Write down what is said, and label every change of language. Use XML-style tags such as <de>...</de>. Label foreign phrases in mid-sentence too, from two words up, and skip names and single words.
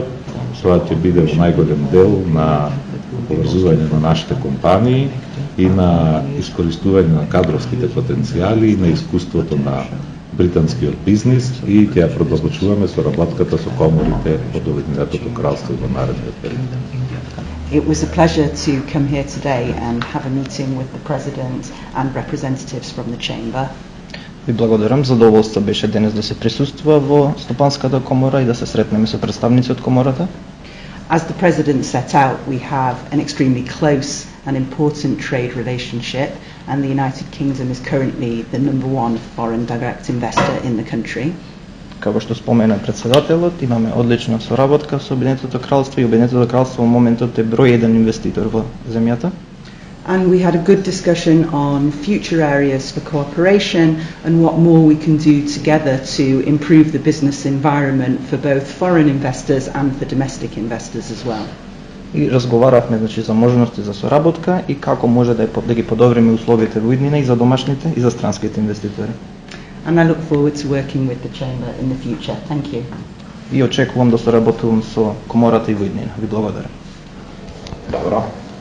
<mk>Тоа ќе биде во најголем дел на поврзување на нашите компании и на искористување на кадровските потенцијали и на искуството на британскиот бизнис, и ќе ја продолжуваме соработката со коморите од Обединетото кралство во наредниот период.</mk> <en>It was a pleasure to come here today and have a meeting with the President and representatives from the Chamber.</en> <mk>Ви благодарам, задоволство беше денес да се присуствува во Стопанската комора и да се сретнеме со представници од комората.</mk> <en>As the President set out, we have an extremely close and important trade relationship, and the United Kingdom is currently the number one foreign direct investor in the country.</en> <mk>Како што спомена председателот, имаме одлична соработка со Обединетото кралство и Обединетото кралство во моментот е број 1 инвеститор во земјата.</mk> <en>And we had a good discussion on future areas for cooperation and what more we can do together to improve the business environment for both foreign investors and for domestic investors as well.</en> <mk>И разговаравме за можности за соработка и како може да ги подобриме условите во иднина и за домашните и за странските инвеститори.</mk> <en>And I look forward to working with the Chamber in the future. Thank you.</en> <mk>И очекувам да соработувам со комората и во иднина. Ви благодарам. Добро.</mk>